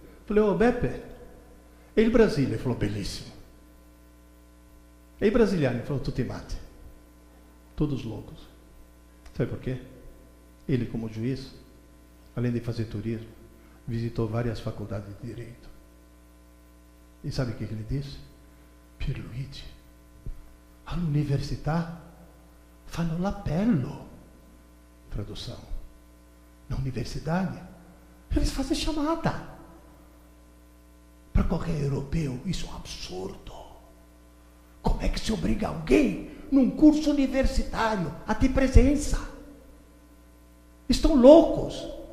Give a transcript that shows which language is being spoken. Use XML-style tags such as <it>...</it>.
<pt>Falei, ô Beppe, ele Brasília. Ele falou, belíssimo. Ei, brasiliano, ele falou, tu te mate. Todos loucos. Sabe por quê? Ele, como juiz, além de fazer turismo, visitou várias faculdades de direito. E sabe o que ele disse?</pt> <it>Pierluigi, all'università fanno l'appello.</it> <pt>Tradução. Na universidade, eles fazem chamada. Para qualquer europeu, isso é um absurdo. Como é que se obriga alguém, num curso universitário, a ter presença? Estão loucos.</pt>